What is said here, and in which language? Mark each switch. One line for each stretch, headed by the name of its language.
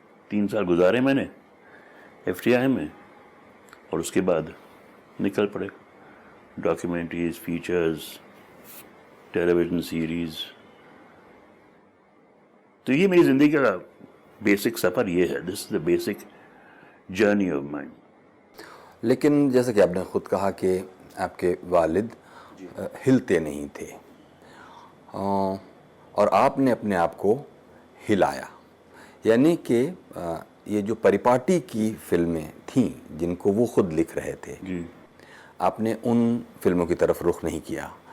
Urdu: 3 سال گزارے میں نے FTI میں, اور اس کے بعد نکل پڑے ڈاکیومنٹریز, فیچرز, ٹیلی ویژن سیریز. تو یہ میری زندگی کا بیسک سفر یہ ہے.
English: This is the basic journey of mind.
Urdu: لیکن جیسا کہ آپ نے خود کہا کہ آپ کے والد ہلتے نہیں تھے اور آپ نے اپنے آپ کو ہلایا. یعنی کہ یہ جو پریپاٹی کی فلمیں تھیں جن کو وہ خود لکھ رہے تھے, آپ نے ان فلموں کی طرف رخ نہیں کیا.